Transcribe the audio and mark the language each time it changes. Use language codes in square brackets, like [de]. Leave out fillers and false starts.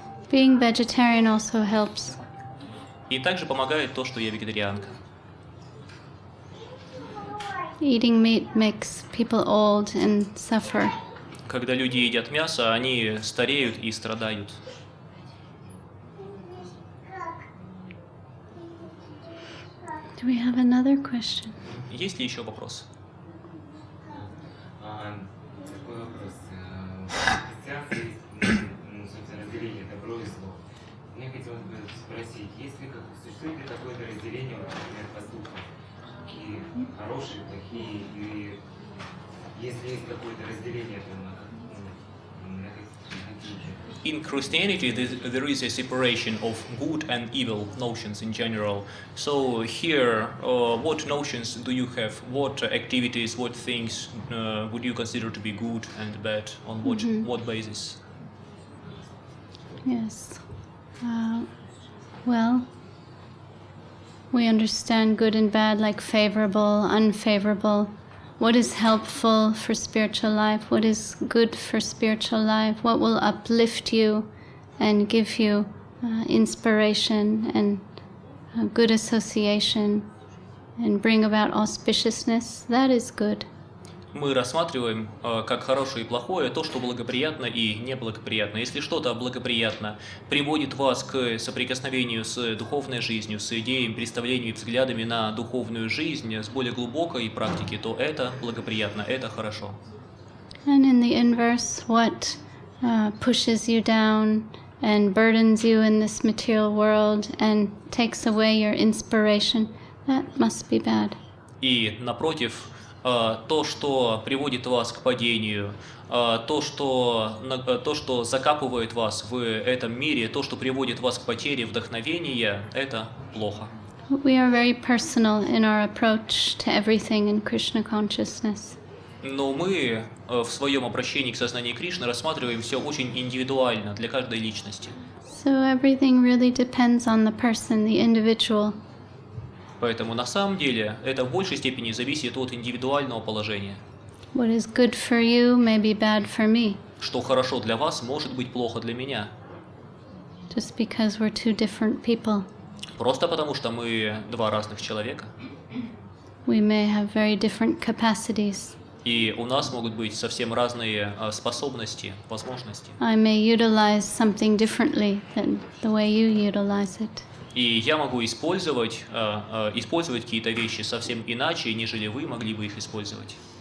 [en] Being vegetarian also helps. [ru] И также помогает то, что я вегетарианка. [en] Eating meat makes people old and suffer. [ru] Когда люди едят мясо, они стареют и страдают. [en] Do we have another question? [ru] Есть ли еще вопрос? Такой вопрос. В христианстве есть, собственно, разделение добро и зло. Мне хотелось бы спросить, существует ли какое-то разделение, например, поступков, какие хорошие, плохие, и если есть какое-то разделение, то на какие? [en] In Christianity, there is a separation of good and evil notions in general. So here, what notions do you have? What activities, what things would you consider to be good and bad? On what basis? Yes. Well, we understand good and bad like favorable, unfavorable. What is helpful for spiritual life? What is good for spiritual life? What will uplift you and give you inspiration and good association and bring about auspiciousness? That is good. [ru] Мы рассматриваем как хорошее и плохое то, что благоприятно и неблагоприятно. Если что-то благоприятно приводит вас к соприкосновению с духовной жизнью, с идеями, представлениями и взглядами на духовную жизнь, с более глубокой практики, то это благоприятно, это хорошо. [en] And in the inverse, what pushes you down and burdens you in this material world and takes away your inspiration, that must be bad. [ru] И напротив, то, что приводит вас к падению, то, что закапывает вас в этом мире, то, что приводит вас к потере вдохновения, это плохо. [en] We are very personal in our approach to everything in Krishna consciousness. [ru] Но мы в своем обращении к сознанию Кришны рассматриваем все очень индивидуально для каждой личности. [en] So everything really depends on the person, the individual. [ru] Поэтому на самом деле это в большей степени зависит от индивидуального положения. [en] What is good for you may be bad for me. [ru] Что хорошо для вас, может быть плохо для меня. [en] Just because we're two different people. [ru] Просто потому, что мы два разных человека. [en] We may have very different capacities. [ru] И у нас могут быть совсем разные способности, возможности. [en] I may utilize something differently than the way you utilize it. [ru] И я могу использовать какие-то вещи совсем иначе, нежели вы могли бы их использовать.